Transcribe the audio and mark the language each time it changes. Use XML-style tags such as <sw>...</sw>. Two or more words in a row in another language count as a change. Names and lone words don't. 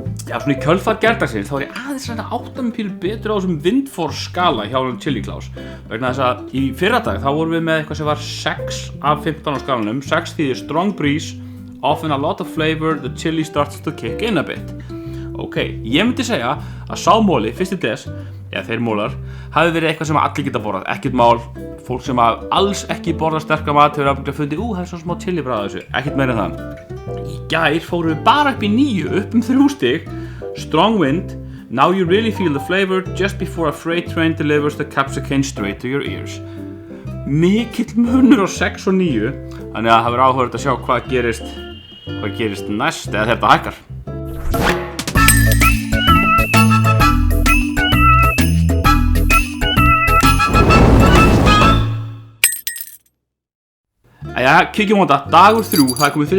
<is>Já, svona í kjölfar gærdagsins þá ég aðeins að átta mig pínu betur á þessum Windforce skala hjá Chili Claus vegna þess að í fyrradag þá vorum við með eitthvað sem var 6 af 15 á skalanum 6 þýðir</is> <en>strong breeze, often a lot of flavor, the chili starts to kick in a bit.</en> <is>Ok, ég myndi segja að sá móli, fyrsti des, eða þeir mólar, hafi verið eitthvað sem allir geta borðað, ekkert mál, fólk sem alls ekki borða sterka mat hefur afbygglega fundið, það er svo smá chili bragð þessu, ekkert meira en það. Í gær fórum við bara upp í 9, upp 3 stig,</is> <en>strong wind, now you really feel the flavor just before a freight train delivers the capsicum straight to your ears.</en> <is>Mikill munur á 6 og 9, þannig að það verður áhugavert að sjá hvað gerist næst eða þetta hækkar. Jæja, kíkjum á þetta, dagur 3, það er komið 3.</is>